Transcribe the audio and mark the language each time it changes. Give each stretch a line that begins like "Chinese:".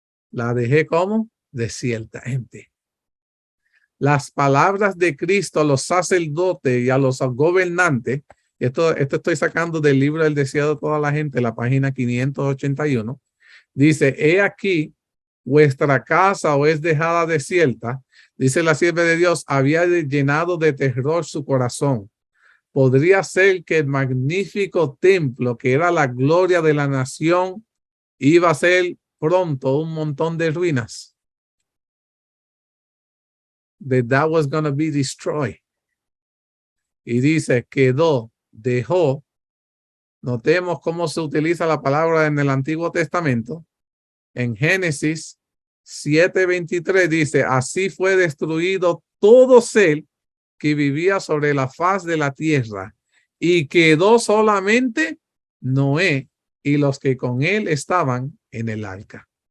Spanish: La dejé como desierta, empty. Las palabras de Cristo a los sacerdotes y a los gobernantes, esto estoy sacando del libro del Deseado de toda la gente, la página 581, dice, he aquí vuestra casa os es dejada desierta, dice la sierva de Dios, había llenado de terror su corazón. Podría ser que el magnífico templo que era la gloria de la nación iba a ser pronto un montón de ruinas.
English: That was going to be destroyed.
Spanish: Y dice, quedó, dejó. Notemos cómo se utiliza la palabra en el Antiguo Testamento. En Génesis 7:23 dice, así fue destruido todo ser que vivía sobre la faz de la tierra y quedó solamente Noé y los que con él estaban en el arca.